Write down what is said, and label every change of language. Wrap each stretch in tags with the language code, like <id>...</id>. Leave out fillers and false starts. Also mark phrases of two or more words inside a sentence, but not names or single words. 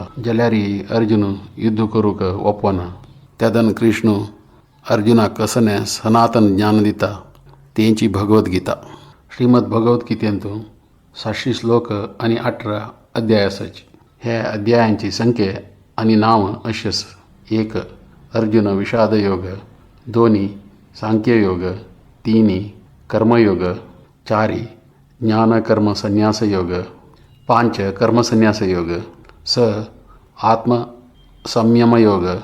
<kok>जाल्यारय अर्जुन युद्ध करूंक ओपना. तेदन कृष्ण अर्जुनाक कसलें सनातन ज्ञान दिता. तेंची भगवद्गीता. श्रीमद भगवद्गीतेंत 700 श्लोक आनी 18 अध्याय आसात. हे अध्यायांची संख्या आनी नांव अशी आसा. 1 अर्जुन विषाद योग, 2 सांख्य योग, 3 कर्मयोग, 4 ज्ञान कर्म संन्यास योग, 5 कर्म संन्यास योग, 6 आत्म संयम योग,</kok>